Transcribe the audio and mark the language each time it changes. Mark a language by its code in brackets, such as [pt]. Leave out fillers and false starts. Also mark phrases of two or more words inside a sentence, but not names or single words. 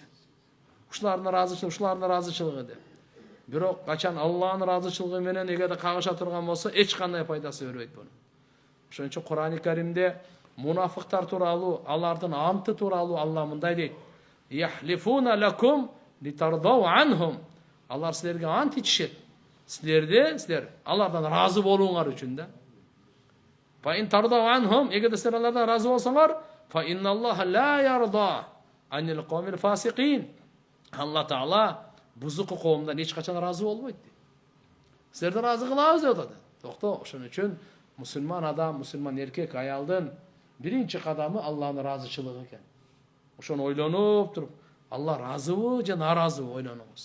[ky] Ушулардын разычылыгы деп. Бирок качан Алланын разычылыгы менен эгерде кагыша турган болсо, эч кандай пайдасы бербейт буну. Ошон үчүн Кур'ан-ы Каримде мунафыктар тууралуу, алардын анты тууралуу Алла мындай дейт: [ar] "يحلفون لكم لترضوا عنهم." [ky] Алар силерге ант ичишет. Силер алардан разы болууңар үчүн да. [ar] فإن ترضوا عنهم, [ky] эгерде силер алардан разы болсоңор, [ar] فإن الله لا يرضى عن القوم الفاسقين. [ky] Алла Таала бузук коомдон эч качан разы болбойт. Силерди разы кылабыз деп атат. Токто, ошон үчүн мусулман адам, мусулман эркек, аялдын биринчи кадамы Алланын разычылыгы экен. Ошону ойлонуп туруп, Алла разыбы же наразыбы ойлонуңуз.